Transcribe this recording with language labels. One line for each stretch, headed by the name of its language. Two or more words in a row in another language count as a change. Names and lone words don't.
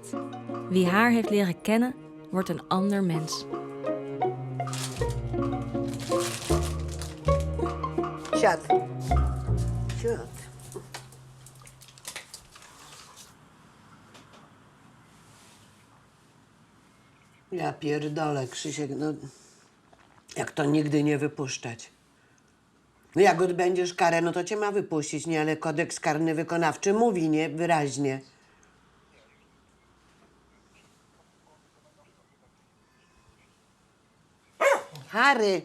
Dutch: Wie haar heeft leren kennen, wordt een ander mens.
Polish: Siad. Siad. Ja pierdolę, Krzysiek, no jak to nigdy nie wypuszczać? No jak odbędziesz karę, no to cię ma wypuścić, nie? Ale kodeks karny wykonawczy mówi, nie? Wyraźnie. Harry!